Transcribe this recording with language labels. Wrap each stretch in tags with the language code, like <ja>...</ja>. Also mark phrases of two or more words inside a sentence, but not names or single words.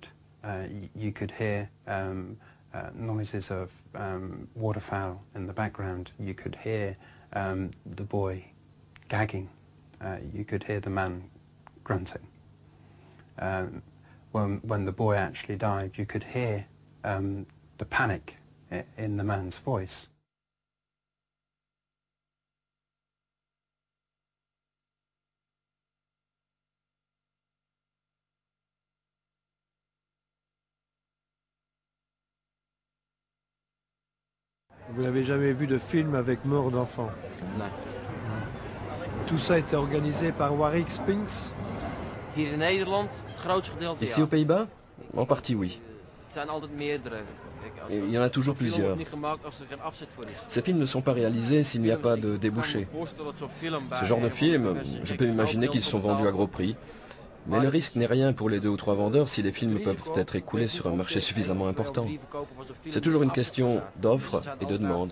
<en>You could hear noises of waterfowl in the background. You could hear the boy gagging. You could hear the man grunting. When the boy actually died, you could hear the panic in the man's voice.</en> <fr>Vous n'avez jamais vu de film avec mort d'enfant? Non. Tout ça a été organisé par Warwick Spinks?</fr> <nl>Hier in Nederland, het grootste gedeelte</nl> <fr>Ici aux Pays-Bas? En partie oui.</fr> <nl>Het zijn altijd meerdere.</nl> <fr>Et il y en a toujours plusieurs. Ces films ne sont pas réalisés s'il n'y a pas de débouché. Ce genre de films, je peux imaginer qu'ils sont vendus à gros prix. Mais le risque n'est rien pour les 2 ou 3 vendeurs si les films peuvent être écoulés sur un marché suffisamment important. C'est toujours une question d'offre et de demande.</fr>